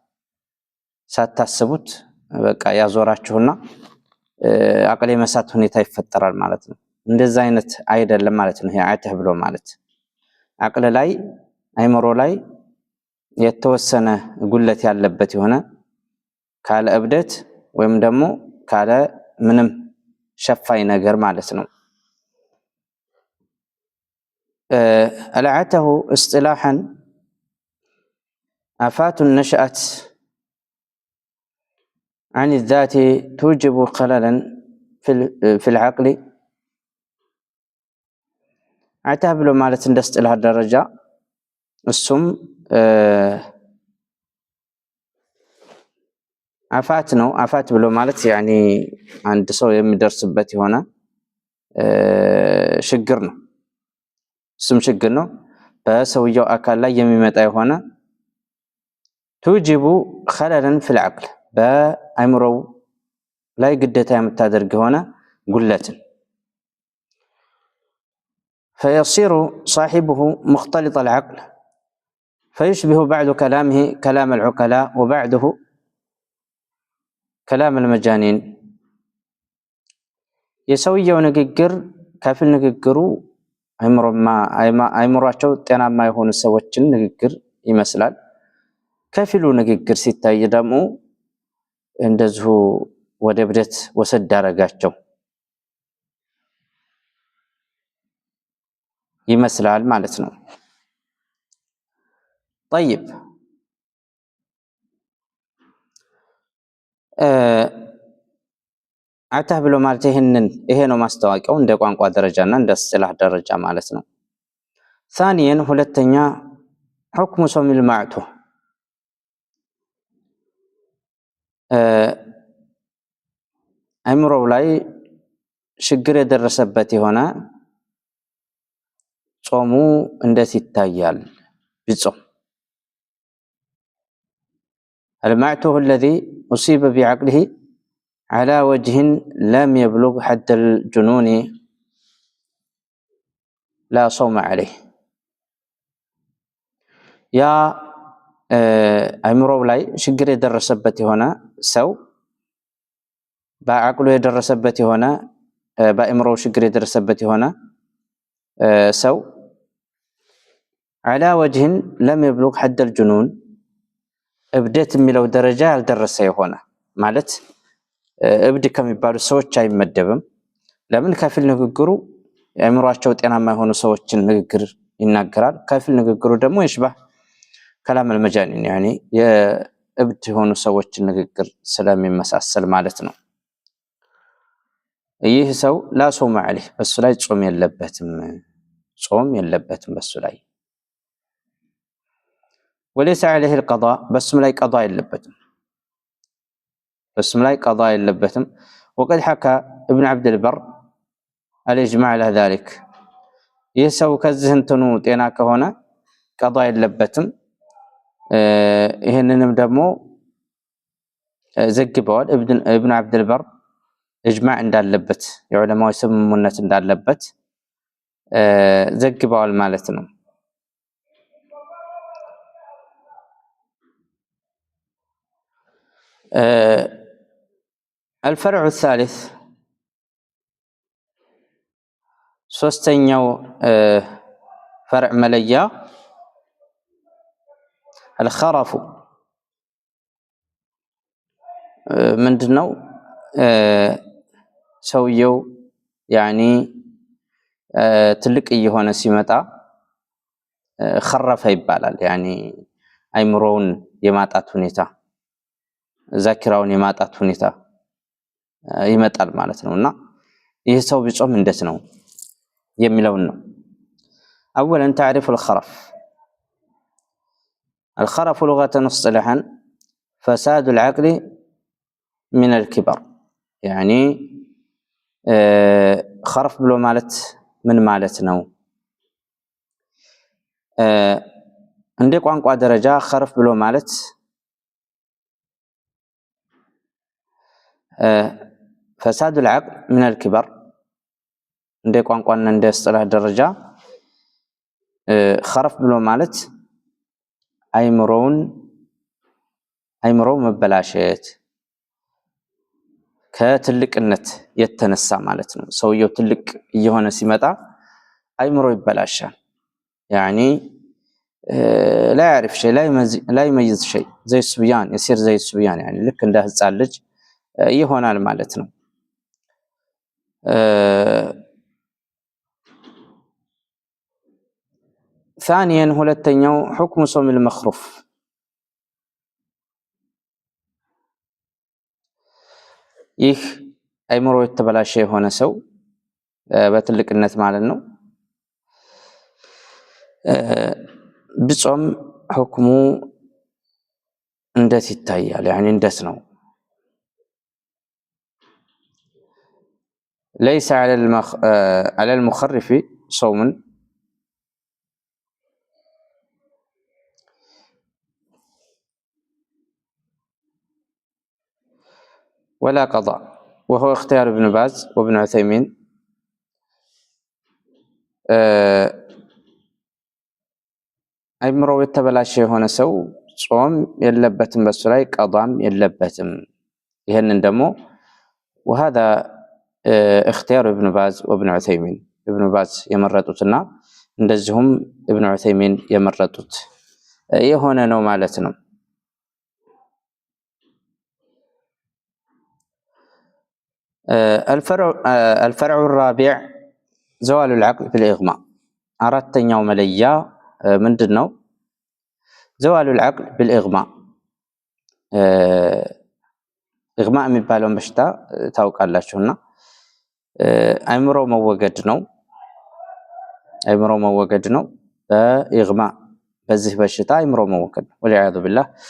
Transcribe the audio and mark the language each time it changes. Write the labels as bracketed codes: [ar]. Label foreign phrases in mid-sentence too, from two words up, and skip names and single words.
[am] ሳታስቡት በቃ ያዞራችሁና አቅል የመሳት ሁኔታ ይፈጠራል ማለት ነው። እንደዛ አይነት አይደለም ማለት ነው። ይሄ عته ብሎ ማለት አቅል ላይ አይምሮ ላይ የተወሰነ ጉለት ያለበት የሆነ ካለ እብደት ወይም ደግሞ ካለ ምንም ሸፋይ ነገር ማለት ነው። [ar] العته اصطلاحا آفات نشأت عن الذات توجب خللا في العقل. [am] عته ብሎ ማለት እንደ እስጢላህ ደረጃ እሱም አፋት ነው። አፋት ብሎ ማለት ያኒ አንድ ሰው የሚደርስበት የሆነ ችግር ነው። እሱም ችግር ነው በሰውየው አካል ላይ የሚመጣ የሆነ [ar] توجب خللا في العقل [am] በአይምሮው ላይ ግዴታ የምታደርግ የሆነ ጉለትን [ar] فيصير صاحبه مختلط العقل فيشبه بعض كلامه كلام العقلاء وبعده كلام المجانين. [am] የሰውየው ንግግር ከፊል ንግግሩ አይምሮአቸው ጤናማ የሆኑ ሰዎችን ንግግር ይመስላል። ከፊሉ ንግግር ሲታይ ደግሞ እንደዚሁ ወደ እብደት ወሰድ አደረጋቸው። ይመስላል ማለት ነው። ጠይብ አተህ ብሎ ማለት ይሄ ነው ማስታወቂያው እንደ ቋንቋ ደረጃና እንደ እስጥላህ ደረጃ ማለት ነው። ثانيا ሁለተኛ [ar] حكم صوم المعتوه [am] አእምሮው ላይ ችግር የደረሰበት የሆነ ጾሙ እንዴት ይታያል ቢጾም [ar] المعتوه الذي أصيب بعقله على وجه لم يبلغ حد الجنون لا صوم عليه [am] ያ አእምሮው ላይ ችግር የደረሰበት የሆነ ሰው በአቅሉ የደረሰበት የሆነ በአእምሮው ችግር የደረሰበት የሆነ ሰው [ar] على وجه لم يبلغ حد الجنون [am] እብደት የሚለው ደረጃ ያልደረሰ የሆነ ማለት እብድ ከሚባሉ ሰዎች አይመደብም። ለምን? ከፊል ንግግሩ አእምሮአቸው ጤናማ የሆኑ ሰዎችን ንግግር ይናገራል። ከፊል ንግግሩ ደግሞ [ar] يشبه كلام المجانين يعني [am] የእብድ የሆኑ ሰዎችን ንግግር ስለሚመሳሰል ማለት ነው። ይህ ሰው [ar] لا صوم عليه [am] በሱ ላይ ጾም የለበትም በሱ ላይ [ar] وليس عليه القضاء [am] በሱም ላይ ቀضاء የለበትም [ar] وقد حكى ابن عبد البر الاجماع على ذلك [am] ይህ ሰው ከዚህ እንትኑ ጤና ከሆነ ቀضاء የለበትም። ይሄንንም ደግሞ ዘግበዋል ابن عبد البر اجماع እንዳለበት የዑለማዎች ስምምነት እንዳለበት ዘግበዋል ማለት ነው። [ar] الفرع الثالث [am] ሶስተኛው فرع መለያ الخرف ምንድነው? ሰውየው ያኒ ትልቅ እየሆነ ሲመጣ خرف ይባላል። ያኒ አይምሮውን የማጣት ሁኔታ ዛኪራውን የማጣት ሁኔታ ይመጣል ማለት ነውና ይህ ሰው ቢጾም እንዴት ነው የሚለውን ነው። [ar] اولا تعرف الخرف لغة واصطلاحا فساد العقل من الكبر يعني خرف [am] ብሎ ማለት ምን ማለት ነው? እንደ ቋንቋ ደረጃ خرف ብሎ ማለት [ar] فساد العقل من الكبر [am] እንደ ቋንቋና እንደ እስጥላህ ደረጃ خرف ብሎ ማለት አይምሮው መበላሸት ከትልቅነት የተነሳ ማለት ነው። ሰውየው ትልቅ እየሆነ ሲመጣ አይምሮ ይበላሻል። [ar] يعني لا يعرف شيء لا يميز شيء زي الصبيان يصير زي الصبيان يعني [am] ልክ እንደ ህፃን ልጅ ይሆናል ማለት ነው። ثانيا ሁለተኛው [ar] حكم صوم المخروف [am] ይህ አይምሮ የተበላሸ የሆነ ሰው በትልቅነት ማለት ነው ቢጾም حكሙ እንዴት ይታያል? يعني እንዴት ነው? [ar] ليس على المخرف صوم ولا قضاء وهو اختيار ابن باز وابن عثيمين [am] አይምሮ የተበላሸ የሆነ ሰው ጾም የለበትም በሱ ላይ ቀዷም የለበትም። ይሄንን ደግሞ [ar] وهذا اختيار ابن باز وابن عثيمين [am] ابن باز የመረጡትና እንደዚሁም ابن عثيمين የመረጡት የሆነ ነው ማለት ነው። [ar] الفرع الرابع زوال العقل في الإغماء [am] አራተኛው መለያ ምንድነው? [ar] زوال العقل بالإغماء [am] ኢግማ የሚባለውን በሽታ ታውቃላችሁና አይምሮ መወገድ ነው። አይምሮ መወገድ ነው በኢግማ በዚህ በሽታ አይምሮ መወገድ ነው። [ar] والعياذ بالله